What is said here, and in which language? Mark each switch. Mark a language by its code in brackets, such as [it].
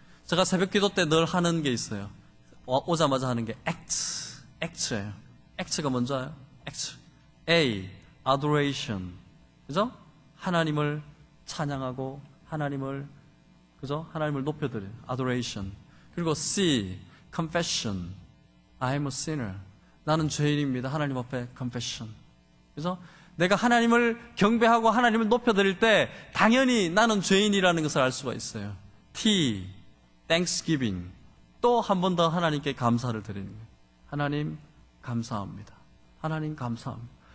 [ko] 제가 새벽 기도 때 늘 하는 게 있어요. 오자마자 하는 게 act예요. act가 뭔지 알아요? act. A, adoration. 그죠? 하나님을 찬양하고 하나님을, 그죠? 하나님을 높여드려요. adoration. [en] 그리고 C, confession. I'm a sinner. [ko] 나는 죄인입니다. 하나님 앞에 confession. 그래서 내가 하나님을 경배하고 하나님을 높여드릴 때 당연히 나는 죄인이라는 것을 알 수가 있어요. [en] T, thanksgiving. [ko] 또 한 번 더 하나님께 감사를 드리는 거예요. 하나님 감사합니다. 하나님 감사합니다.